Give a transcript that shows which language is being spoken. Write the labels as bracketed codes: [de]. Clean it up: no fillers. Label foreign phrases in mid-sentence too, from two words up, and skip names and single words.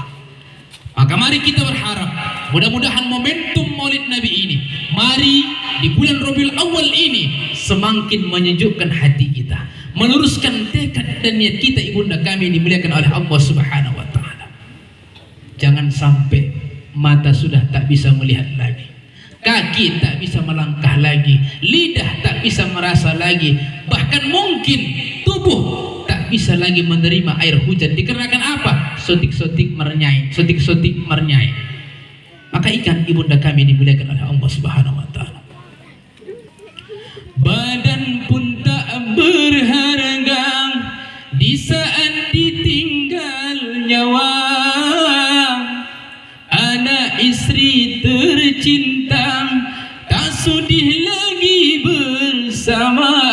[id] Maka mari kita berharap mudah-mudahan momentum Maulid Nabi ini, mari di bulan Rabiul Awal ini semakin menyejukkan hati kita, meluruskan tekad dan niat kita ibunda kami dimuliakan oleh Allah [ar] سبحانه وتعالى. [id] Jangan sampai mata sudah tak bisa melihat lagi, kaki tak bisa melangkah lagi, lidah tak bisa merasa lagi, bahkan mungkin tubuh tak bisa lagi menerima air hujan. Dikarenakan apa? Sotik-sotik merenyai, sotik-sotik merenyai. Maka ingat ibunda kami dimuliakan oleh Allah [ar] سبحانه وتعالى. [id] Badan pun tak berharga di saat ditinggal nyawa. Anak istri tercinta tak sudi lagi bersama.